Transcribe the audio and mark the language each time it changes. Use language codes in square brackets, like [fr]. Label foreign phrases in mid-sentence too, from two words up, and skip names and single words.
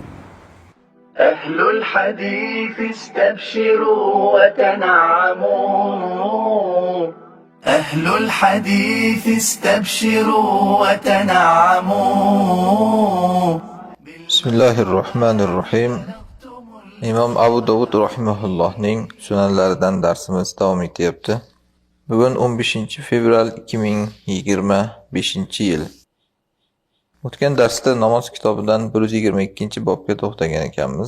[ar] أهل الحديث استبشروا وتنعموا. أهل الحديث استبشروا وتنعموا. بسم الله الرحمن الرحيم. [uz] İmam Abu Davud rahimahullohning sunanlaridan darsimiz davom etyapti. Bugun 15 fevral 2025 yil. O'tgan darsda namoz kitobidan 122-bobga to'xtagan ekanmiz.